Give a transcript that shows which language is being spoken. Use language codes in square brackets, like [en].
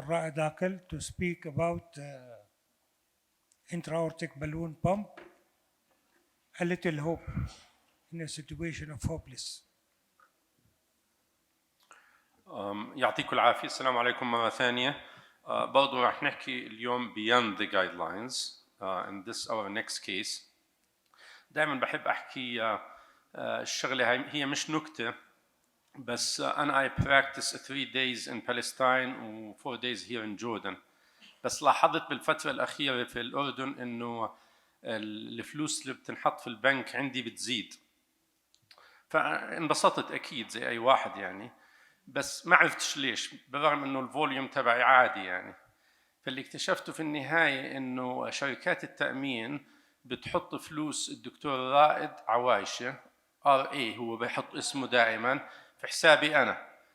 [en] Raed Aqel to speak about intra-aortic balloon pump, a little hope in a situation of hopeless. [ar] يعطيكم العافية. السلام عليكم مرة ثانية. برضو رح نحكي اليوم [en] beyond the guidelines in this our next case. [ar] دائما بحب أحكي الشغلة هي مش نكتة. بس أنا [en] I practice 3 days in Palestine و 4 days here in Jordan. [ar] بس لاحظت بالفترة الأخيرة في الأردن إنه الفلوس اللي بتنحط في البنك عندي بتزيد. فانبسطت أكيد زي أي واحد يعني، بس ما عرفتش ليش بالرغم إنه الفوليوم تبعي عادي يعني. فاللي اكتشفته في النهاية إنه شركات التأمين بتحط فلوس الدكتور رائد عوايشة RA، هو بيحط اسمه دائما في حسابي أنا.